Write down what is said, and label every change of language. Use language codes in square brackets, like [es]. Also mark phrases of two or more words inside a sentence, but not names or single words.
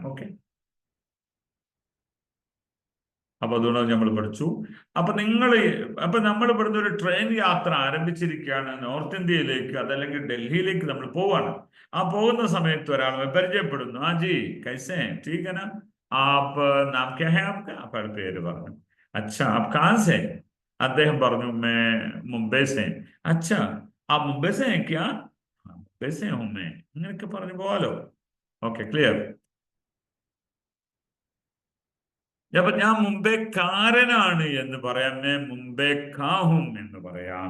[ml] ഓക്കെ, അപ്പൊ അതുകൊണ്ട് നമ്മൾ പഠിച്ചു. അപ്പൊ നമ്മൾ ഇവിടുന്ന് ഒരു ട്രെയിൻ യാത്ര ആരംഭിച്ചിരിക്കുകയാണ് നോർത്ത് ഇന്ത്യയിലേക്ക്, അതല്ലെങ്കിൽ ഡൽഹിയിലേക്ക് നമ്മൾ പോവാണ്. ആ പോകുന്ന സമയത്ത് ഒരാൾ പരിചയപ്പെടുന്നു. [hi] आ जी कैसे, ठीक है ना, आप नाम क्या है आपका? [ml] അപ്പോൾ പേര് പറഞ്ഞു. [hi] अच्छा आप कहाँ से? [ml] അദ്ദേഹം പറഞ്ഞു [hi] मैं मुंबई से. अच्छा आप मुंबई से है क्या? मुंबई से हूँ मैं. [ml] ഇങ്ങനെയൊക്കെ പറഞ്ഞു പോവാലോ. [en] okay, clear? [ml] അപ്പൊ ഞാൻ മുംബൈക്കാരനാണ് എന്ന് പറയാം, [hi] मैं मुंबई का हूँ [ml] എന്ന് പറയാം.